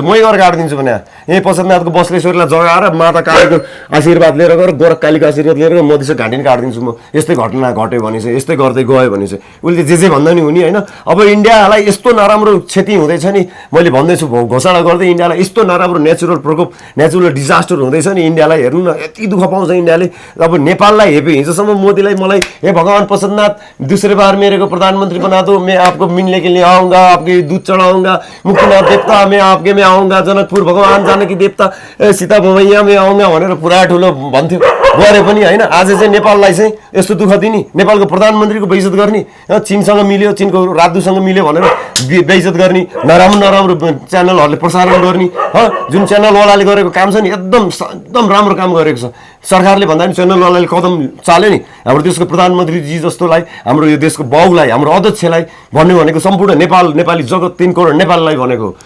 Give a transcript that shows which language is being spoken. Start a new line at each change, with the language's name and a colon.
Nepali: मै गएर काटिदिन्छु भने यहीँ पशुपतिनाथको बस्लेश्वरीलाई जगाएर माता कालीको आशीर्वाद लिएर गएर गोरखकालीको आशीर्वाद लिएर गएर मधिसेको घाँटी नि काटिदिन्छु म। यस्तै घटना घट्यो भने चाहिँ, यस्तै गर्दै गयो भने चाहिँ उसले जे भन्दा नि हुने होइन। अब इन्डियालाई यस्तो नराम्रो क्षति हुँदैछ नि, मैले भन्दैछु घोषणा गर्दै इन्डियालाई यस्तो नराम्रो नेचुरल प्रकोप, नेचुरल डिजास्टर हुँदैछ नि इन्डियालाई। हेर्नु न यति दुःख पाउँछ इन्डियाले। अब नेपाललाई हेपे हिजोसम्म मोदीलाई मलाई
Hindi: हे भगवान पशुपतिनाथ दूसरे बार मेरे को प्रधानमंत्री बना दो, मैं आपको मिलने के लिए आऊँगा, आपके दूध चढ़ाऊँगा, मुक्तिनाथ देवता मैं आपके में आऊँगा, जनकपुर भगवान जानकी देवता सीता भवैया में आऊँगा
Nepali: भनेर पुरा ठुलो भन्थ्यो, गरे पनि होइन। आज चाहिँ नेपाललाई चाहिँ यस्तो दुःख दिने, नेपालको प्रधानमन्त्रीको बेइज्जत गर्ने, चीनसँग मिल्यो, चीनको राजदूतसँग मिल्यो भनेर बेइज्जत गर्ने, नराम्रो च्यानलहरूले प्रसारण गर्ने, जुन च्यानलवालाले गरेको काम छ नि एकदम राम्रो काम गरेको छ। सरकारले भन्दा पनि च्यानलवालाले कदम चाल्यो नि। हाम्रो देशको प्रधानमन्त्रीजी जस्तोलाई, हाम्रो यो देशको बाउलाई, हाम्रो अध्यक्षलाई भन्यो भनेको सम्पूर्ण नेपाली जगत 3 करोड नेपाललाई भनेको।